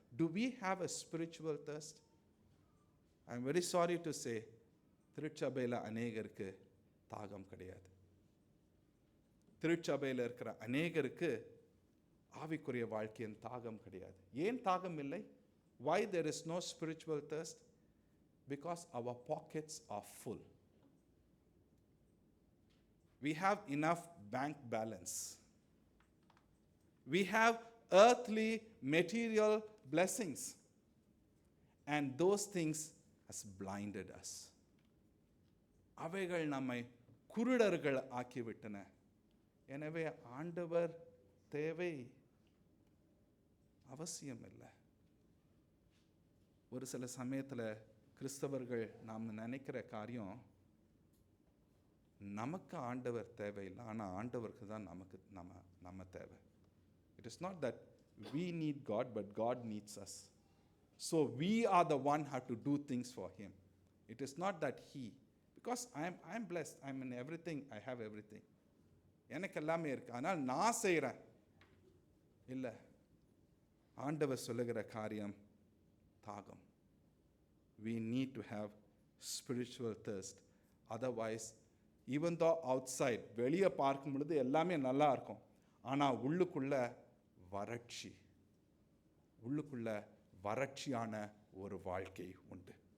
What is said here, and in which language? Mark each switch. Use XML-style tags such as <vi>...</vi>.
<en>Do we have a spiritual thirst? I am very sorry to say,</en> <ta>திருச்சபையில் அநேகருக்கு தாகம் கிடையாது. திருச்சபையில் இருக்கிற அநேகருக்கு ஆவிக்குரிய வாழ்க்கையின் தாகம் கிடையாது. ஏன் தாகம் இல்லை?</ta> <en>Why there is no spiritual thirst? Because our pockets are full. We have enough bank balance. We have earthly material blessings. And those things has blinded us.</en> <ta>அவைகள் நம்மை குருடர்கள் ஆக்கிவிட்டன. எனவே ஆண்டவர் தேவை அவசியம் இல்லை. ஒரு சில சமயத்தில் கிறிஸ்தவர்கள் நாம் நினைக்கிற காரியம், நமக்கு ஆண்டவர் தேவையில்லை, ஆனால் ஆண்டவருக்கு தான் நம்ம தேவை.</ta> <en>It is not that we need God, but God needs us. So we are the one who have to do things for Him. It is not that He, because I am blessed, I am in everything, I have everything.</en> <ta>எனக்கு எல்லாமே இருக்கு, ஆனால் நான் செய்கிறேன். இல்லை, ஆண்டவர் சொல்லுகிற காரியம் தாகம்.</ta> <en>We need to have spiritual thirst. Otherwise, even though outside,</en> <ta>வெளியே பார்க்கும் பொழுது எல்லாமே நல்லா இருக்கும், ஆனால் உள்ளுக்குள்ள வறட்சி, உள்ளுக்குள்ள வறட்சியான ஒரு வாழ்க்கை உண்டு.</ta>